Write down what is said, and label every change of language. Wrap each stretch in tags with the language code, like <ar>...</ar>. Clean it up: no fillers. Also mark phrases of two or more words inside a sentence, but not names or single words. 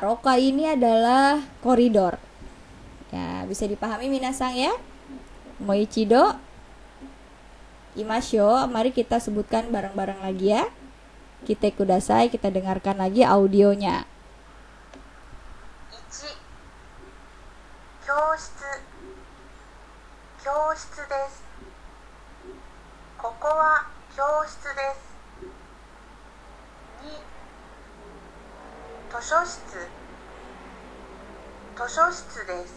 <id>Roka ini adalah koridor. Ya, bisa dipahami minasang ya?</id> <ja>もう一度言いましょう,</ja> <id>mari kita sebutkan bareng-bareng lagi ya.</id> <ja>聞いてください,</ja> <id>kita dengarkan lagi audionya.</id> <ja>1、教室、教室です。ここは教室です。2、図書室、図書室です。</ja>